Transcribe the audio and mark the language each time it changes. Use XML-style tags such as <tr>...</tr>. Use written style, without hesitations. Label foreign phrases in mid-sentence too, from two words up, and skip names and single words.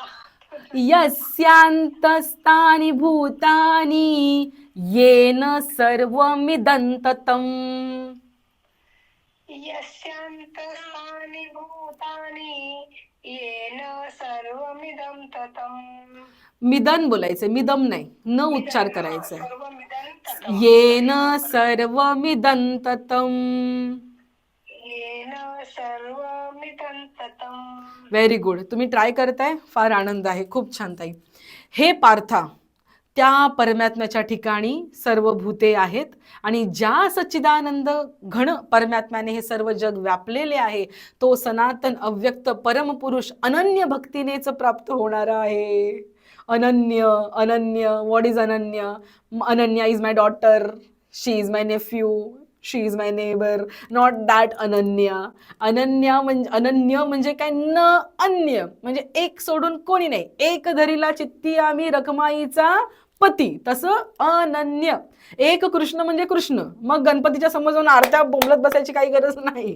<sa>यस्यांतस्तानि भूतानि येन सर्वमिदन्ततम्. यस्यांतस्तानि भूतानि येन सर्वमिदन्ततम्.</sa> <mr>मिदन बोलायचं, मिदम नाही, न उच्चार करायचा.</mr> <sa>सर्वमिदन्ततम्. येन सर्वमिदन्ततम्. येन सर्वमिदन्ततम्.</sa> <en>Very good.</en> <mr>तुम्ही ट्राय करताय, फार आनंद आहे. खूप छान ताई. हे पार्था, त्या परमात्म्याच्या ठिकाणी सर्व भूते आहेत आणि ज्या सच्चिदानंद घन परमात्म्याने हे सर्व जग व्यापलेले आहे, तो सनातन अव्यक्त परमपुरुष अनन्य भक्तीनेच प्राप्त होणार आहे.</mr> <en>अनन्य. What is Ananya? Ananya is my daughter, she is my nephew, she is my neighbor, not that Ananya.</en> <mr>अनन्य म्हणजे काय? न अन्य, म्हणजे एक सोडून कोणी नाही. एक धरीला चित्ती आम्ही रखमाईचा पती, तसं अनन्य. एक कृष्ण म्हणजे कृष्ण. मग गणपतीच्या समोर जाऊन आरत्या बोंबलत बसायची काही गरज नाही.</mr>